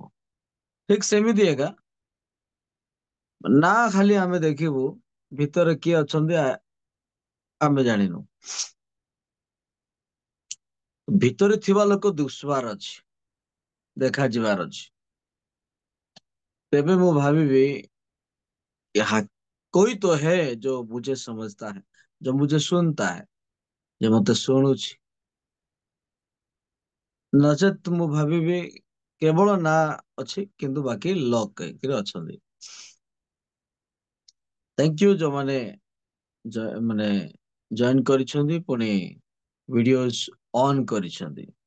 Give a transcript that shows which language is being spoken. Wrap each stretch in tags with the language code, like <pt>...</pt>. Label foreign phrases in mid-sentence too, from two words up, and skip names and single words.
<or>ଠିକ ସେମିତି ଏକା ନା ଖାଲି ଆମେ ଦେଖିବୁ, ଭିତରେ କିଏ ଅଛନ୍ତି ଆମେ ଜାଣିନୁ। ଭିତରେ ଥିବା ଲୋକ ଦୁଶବାର ଅଛି, ଦେଖାଯିବାର ଅଛି। ତେବେ ମୁଁ ଭାବିବି</or> <hi>यहाँ कोई तो है जो मुझे समझता है, जो मुझे सुनता है,</hi> <or>जो मते ଶୁଣୁଛି। ନଚେତ ମୁଁ ଭାବିବି କେବଳ ନା ଅଛି, କିନ୍ତୁ ବାକି ଲକ୍ ହେଇକିରି ଅଛନ୍ତି।</or> <en>thank you</en> <or>ଯୋଉମାନେ ମାନେ ଜଏନ କରିଛନ୍ତି, ପୁଣି</or> <en>videos on</en> <or>କରିଛନ୍ତି।</or>